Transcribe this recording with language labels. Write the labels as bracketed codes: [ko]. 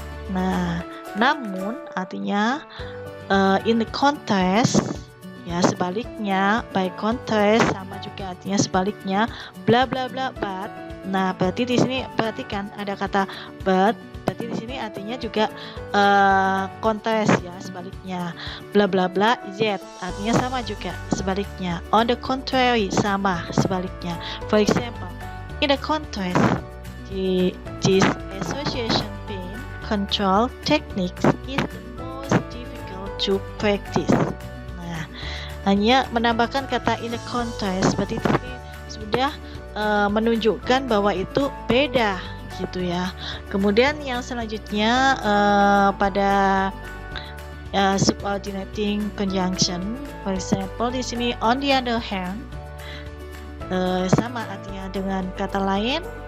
[id] Nah, namun artinya [en] in the contrast, [id] ya sebaliknya, [en] by contrast [id] sama juga artinya sebaliknya, bla bla bla but. Nah, berarti di sini perhatikan ada kata but, berarti di sini artinya juga contrast ya, sebaliknya. Bla bla bla yet artinya sama juga sebaliknya. [en] On the contrary [id] sama sebaliknya. [en] For example, in the contrast, this association control techniques is the most difficult to practice. [id] Nah, hanya menambahkan kata [en] in the contrast, [id] seperti ini sudah menunjukkan bahwa itu beda gitu ya. Kemudian yang selanjutnya pada [en] subordinating conjunction, for example [id] di sini [en] on the other hand, [id] sama artinya dengan kata lain.